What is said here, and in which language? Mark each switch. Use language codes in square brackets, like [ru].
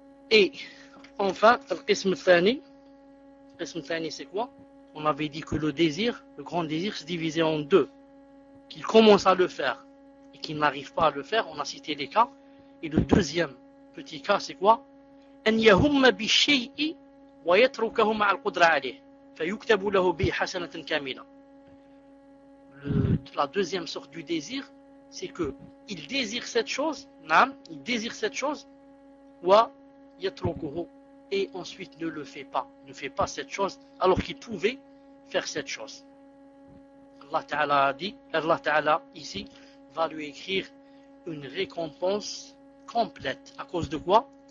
[fr] Et enfin, le qism thani, c'est quoi? On avait dit que le désir, le grand désir, se divisait en deux. Qu'il commence à le faire et qu'il n'arrive pas à le faire, on a cité les cas. Et le deuxième petit cas, c'est quoi? [ar] أن يهم بالشيء ويتركه مع القدرة عليه فيكتب له به حسنة كاملة. [fr] La deuxième sorte du désir, c'est que il désire cette chose, نعم, il désire cette chose, ou يتركه, et ensuite ne fait pas cette chose alors qu'il pouvait faire cette chose. Allah Ta'ala a dit, Allah Ta'ala ici va lui écrire une récompense complète. À cause de quoi?